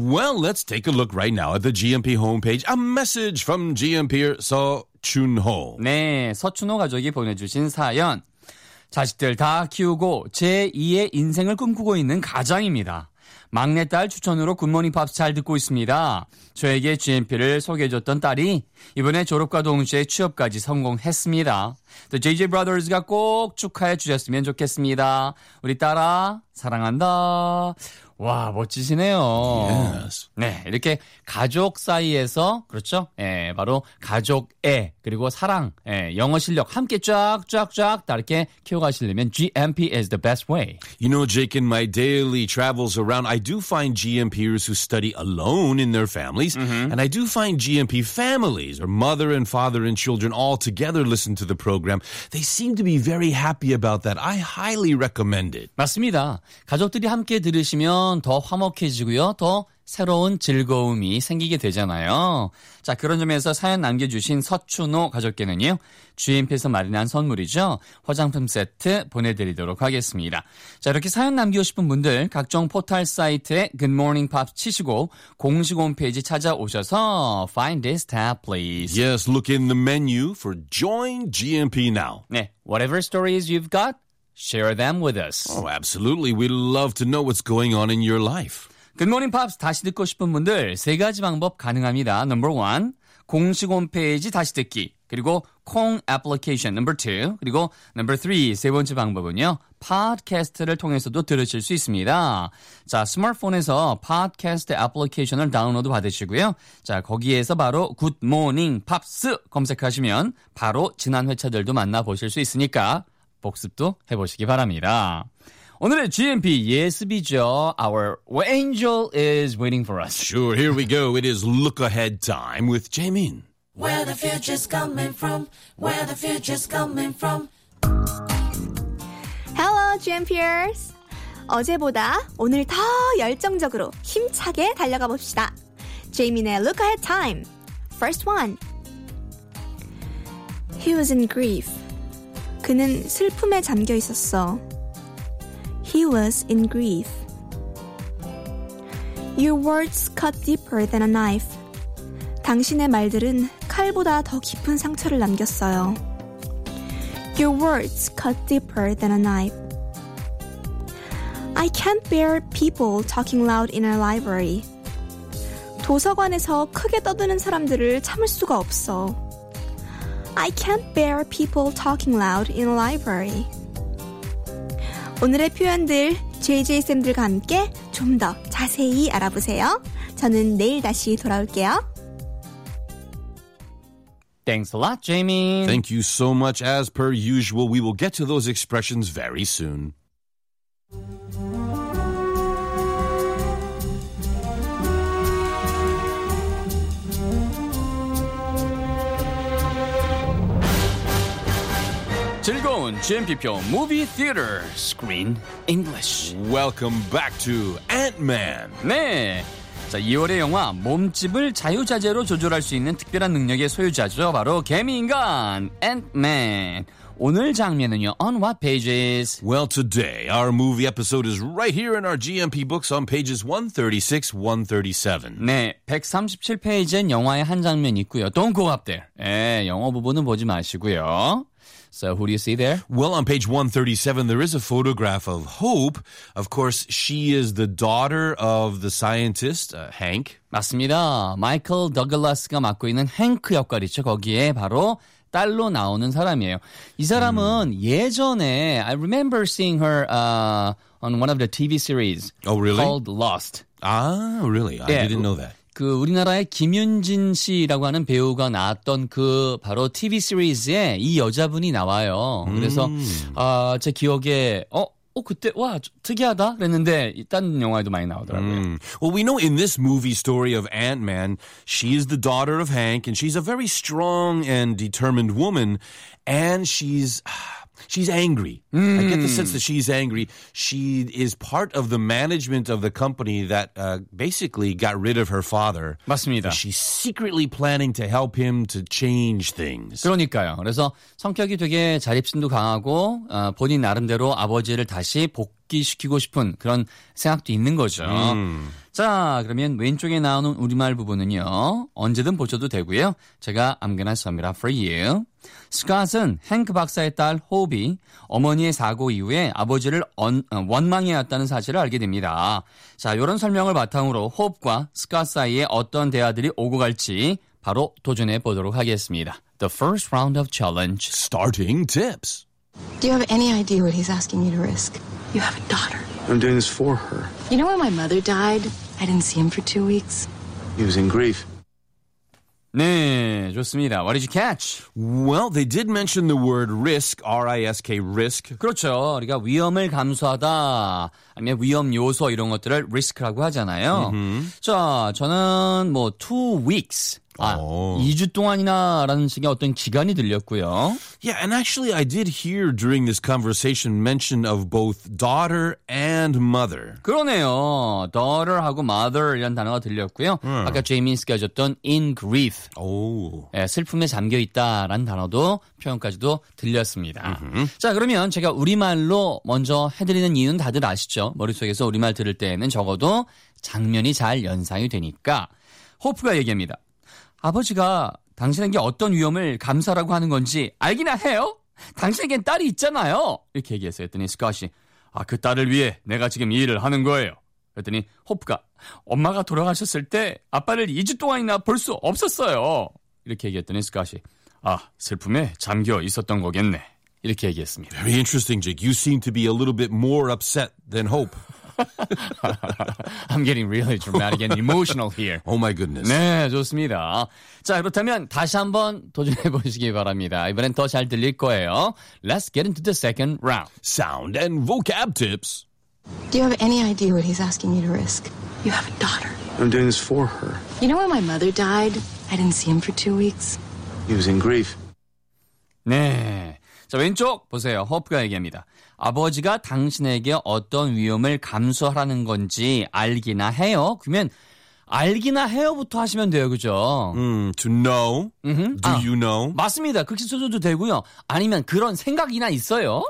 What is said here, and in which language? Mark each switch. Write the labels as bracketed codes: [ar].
[en] Well, let's take a look right now at the GMP homepage. A message from GMP-er, so... [ko] 준호. 네, 서준호 가족이 보내주신 사연. 자식들 다 키우고 제2의 인생을 꿈꾸고 있는 가장입니다. 막내딸 추천으로 굿모닝 팝스 잘 듣고 있습니다. 저에게 GMP를 소개해줬던 딸이 이번에 졸업과 동시에 취업까지 성공했습니다. The JJ Brothers가 꼭 축하해 주셨으면 좋겠습니다. 우리 딸아, 사랑한다. 와, 멋지시네요. [en] Yes. [ko] 네, 이렇게 가족 사이에서, 그렇죠? 예, 바로 가족의, 그리고 사랑, 예, 영어 실력 함께 쫙쫙쫙 다 이렇게 키워가시려면 [en] GMP is the best way. You know, Jake, in my daily travels around, I do find GMPers who study alone in their families, mm-hmm. and I do find GMP families, or mother and father and children all together listen to the program. They seem to be very happy about that. I highly recommend it. [ko] 맞습니다. 가족들이 함께 들으시면 더 화목해지고요. 더 새로운 즐거움이 생기게 되잖아요. 자, 그런 점에서 사연 남겨주신 서춘호 가족께는요. GMP에서 마련한 선물이죠. 화장품 세트 보내드리도록 하겠습니다. 자, 이렇게 사연 남기고 싶은 분들 각종 포털 사이트에 Good Morning Pop 치시고 공식 홈페이지 찾아오셔서 [en] Find this tab, please. Yes, look in the menu for Join GMP now. 네, whatever stories you've got, share them with us. Oh, absolutely. We love to know what's going on in your life. [ko] Good Morning Pops 다시 듣고 싶은 분들 세 가지 방법 가능합니다. Number one, 공식 홈페이지 다시 듣기. 그리고 콩 애플리케이션 number two. 그리고 number three, 세 번째 방법은요. 팟캐스트를 통해서도 들으실 수 있습니다. 자, 스마트폰에서 팟캐스트 애플리케이션을 다운로드 받으시고요. 자, 거기에서 바로 Good Morning Pops 검색하시면 바로 지난 회차들도 만나보실 수 있으니까 복습도 해보시기 바랍니다. 오늘의 GMP 예습이죠. [en] Our angel is waiting for us. Sure, here we go. It is look ahead time with Jaemin. Where the future's coming from? Where the future's coming from? Hello, GMPers. [ko] 어제보다 오늘 더 열정적으로 힘차게 달려가 봅시다. [en] Jaemin의 look ahead time. First one. He was in grief. [ko] 그는 슬픔에 잠겨 있었어. [en] He was in grief. Your words cut deeper than a knife. [ko] 당신의 말들은 칼보다 더 깊은 상처를 남겼어요. [en] Your words cut deeper than a knife. I can't bear people talking loud in a library. [ko] 도서관에서 크게 떠드는 사람들을 참을 수가 없어. [en] I can't bear people talking loud in a library. [ko] 오늘의 표현들 JJ쌤들과 함께 좀 더 자세히 알아보세요. 저는 내일 다시 돌아올게요. [en] Thanks a lot, Jamie. Thank you so much. As per usual, we will get to those expressions very soon. GMPPO Movie Theater Screen English. Welcome back to Ant-Man. [ko] 네. 자, 2월의 영화 몸집을 자유자재로 조절할 수 있는 특별한 능력의 소유자죠. 바로 개미인간 Ant-Man. 오늘 장면은요. [en] On what pages? Well, today our movie episode is right here in our GMP books on pages 136-137. [ko] 네. 137페이지엔 영화의 한 장면 있고요. [en] Don't go up there. [ko] 네, 영어 부분은 보지 마시고요. [en] So who do you see there? Well, on page 137, there is a photograph of Hope. Of course, she is the daughter of the scientist, Hank. [ko] 맞습니다. 마이클 더글라스가 맡고 있는 헹크 역할이죠. 거기에 바로 딸로 나오는 사람이에요. 이 사람은 예전에, [en] I remember seeing her on one of the TV series. Oh, really? Called Lost. Ah, really? I didn't know that. [ko] 그 우리나라의 김윤진 씨라고 하는 배우가 나왔던 그 바로 TV 시리즈에 이 여자분이 나와요. 그래서 제 기억에 그때 와 특이하다 그랬는데 딴 영화에도 많이 나오더라고요. [en] Well, we know in this movie story of Ant-Man, she is the daughter of Hank and she's a very strong and determined woman and she's angry. I get the sense that she's angry. She is part of the management of the company that basically got rid of her father. [ko] 맞습니다. [en] She's secretly planning to help him to change things. [ko] 그러니까요. 그래서 성격이 되게 자립심도 강하고 본인 나름대로 아버지를 다시 복귀시키고 싶은 그런 생각도 있는 거죠. 자, 그러면 왼쪽에 나오는 우리말 부분은요. 언제든 보셔도 되고요. 제가 [en] I'm gonna sum it up for you. [ko] Scott은 행크 박사의 딸 호비 어머니의 사고 이후에 아버지를 원망해왔다는 사실을 알게 됩니다. 자, 이런 설명을 바탕으로 호흡과 스캇 사이에 어떤 대화들이 오고 갈지 바로 도전해 보도록 하겠습니다. [en] The first round of challenge. Starting tips. Do you have any idea what he's asking you to risk? You have a daughter. I'm doing this for her. You know when my mother died? I didn't see him for 2 weeks. He was in grief. [ko] 네, 좋습니다. [en] What did you catch? Well, they did mention the word risk, R-I-S-K, risk. [ko] 그렇죠. 우리가 위험을 감수하다, 아니면 위험 요소 이런 것들을 risk라고 하잖아요. Mm-hmm. 자, 저는 뭐 two weeks, 2주 동안이나라는 식의 어떤 기간이 들렸고요. [en] Yeah, and actually I did hear during this conversation mention of both daughter and mother. [ko] 그러네요. daughter하고 mother이라는 단어가 들렸고요. Mm. 아까 제이미스가 줬던 in grief. 오. 예, 슬픔에 잠겨 있다라는 단어도 표현까지도 들렸습니다. Mm-hmm. 자, 그러면 제가 우리말로 먼저 해드리는 이유는 다들 아시죠? 머릿속에서 우리말 들을 때에는 적어도 장면이 잘 연상이 되니까 호프가 얘기합니다. 아버지가 당신에게 어떤 위험을 감수하라고 하는 건지 알기나 해요? 당신에겐 딸이 있잖아요. 이렇게 얘기했어요. 그랬더니 스캇이 아, 그 딸을 위해 내가 지금 이 일을 하는 거예요. 그랬더니 호프가 엄마가 돌아가셨을 때 아빠를 2주 동안이나 볼 수 없었어요. 이렇게 얘기했더니 스캇이 아, 슬픔에 잠겨 있었던 거겠네. 이렇게 얘기했습니다. [en] Very interesting, Jake. You seem to be a little bit more upset than Hope. I'm getting really dramatic and emotional here. Oh my goodness. [ko] 네, 좋습니다. 자, 그렇다면 다시 한번 도전해 보시기 바랍니다. 이번엔 더 잘 들릴 거예요. [en] Let's get into the second round. Sound and vocab tips. Do you have any idea what he's asking you to risk? You have a daughter. I'm doing this for her. You know when my mother died? I didn't see him for 2 weeks. He was in grief. [ko] 네. 자, 왼쪽 보세요. 호프가 얘기합니다. 아버지가 당신에게 어떤 위험을 감수하라는 건지 알기나 해요. 그러면 알기나 해요부터 하시면 돼요. 그죠? [en] To know. Mm-hmm. Do 아, you know? [ko] 맞습니다. 그렇게 써줘도 되고요. 아니면 그런 생각이나 있어요?